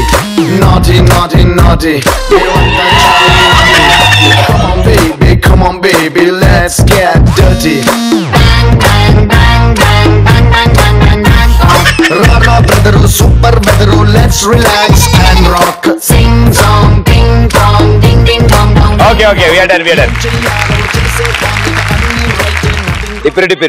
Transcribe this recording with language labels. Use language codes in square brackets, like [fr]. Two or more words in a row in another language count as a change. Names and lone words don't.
[en] Naughty, naughty, naughty. Come on, baby, come on, baby, let's get dirty. Rara brother, super brother, let's relax and rock. Sing song, ding dong, ding ding dong dong. ఓకే we are done. డిపిరి.